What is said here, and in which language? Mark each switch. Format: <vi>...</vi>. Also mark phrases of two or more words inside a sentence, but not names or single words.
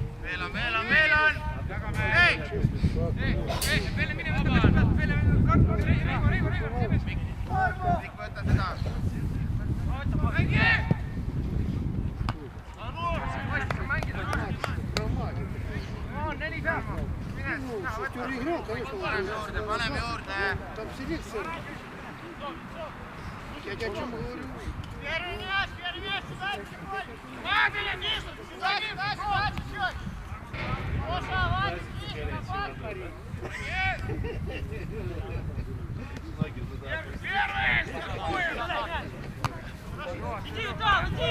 <et>Meelan! Hei! Pelle, mine võta pealt, Pelle, Reivo, Mikk, võta seda. Mängi! On 4 peal. Paneme juurde.</et> <ru>Там сидит сын. Я тебе о чем говорю? Первый мяч, сюда, Вадя, ниже, сюда, чуть-чуть. Гоша, Вадя, ниже, напад. Иди туда, иди!</ru>